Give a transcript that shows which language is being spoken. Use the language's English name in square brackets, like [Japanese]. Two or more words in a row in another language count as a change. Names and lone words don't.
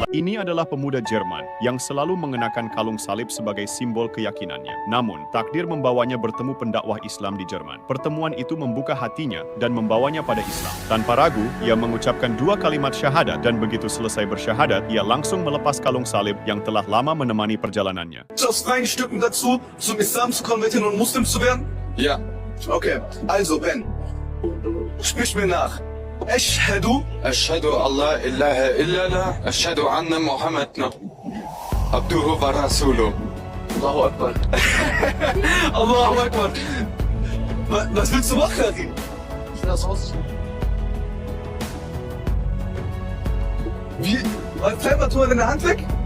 [Indonesian] Ini adalah pemuda Jerman yang selalu mengenakan kalung salib sebagai simbol keyakinannya. Namun, takdir membawanya bertemu pendakwah Islam di Jerman. Pertemuan itu membuka hatinya dan membawanya pada Islam. Tanpa ragu, ia mengucapkan 2 kalimat syahadat dan begitu selesai bersyahadat, ia langsung melepas kalung salib yang telah lama menemani perjalanannya. [German] Aus freien Stücken dazu, zum Islam zu konvertieren und Muslim zu werden? Ja. Okay, also Ben, sprich mir nach. [Arabic] أشهد ألا إله إلا الله أشهد أن محمدا عبده ورسوله. الله أكبر. الله أكبر. [German] Was willst du machen, Karin? Ich will das Haus. Wie? Treib mal deine Hand weg.